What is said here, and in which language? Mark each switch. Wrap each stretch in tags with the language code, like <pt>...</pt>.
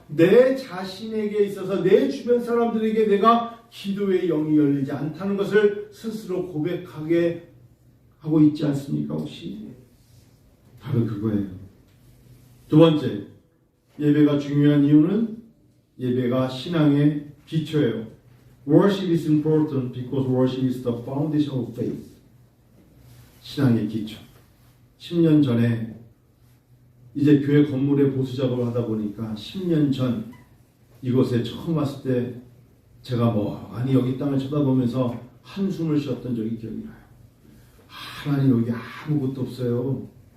<ko>내 자신에게 있어서 내 주변 사람들에게 내가 기도의 영이 열리지 않다는 것을 스스로 고백하게 하고 있지 않습니까? 혹시? 바로 그거예요. 두 번째, 예배가 중요한 이유는 예배가 신앙의 기초예요.</ko> <en>Worship is important because worship is the foundation of faith.</en> <ko>신앙의 기초. 10년 전에 이제 교회 건물에 보수 작업을 하다 보니까 10년 전 이곳에 처음 왔을 때 제가 뭐 아니 여기 땅을 쳐다보면서 한숨을 쉬었던 적이 기억이 나요. 하나님 여기 아무것도 없어요.</ko>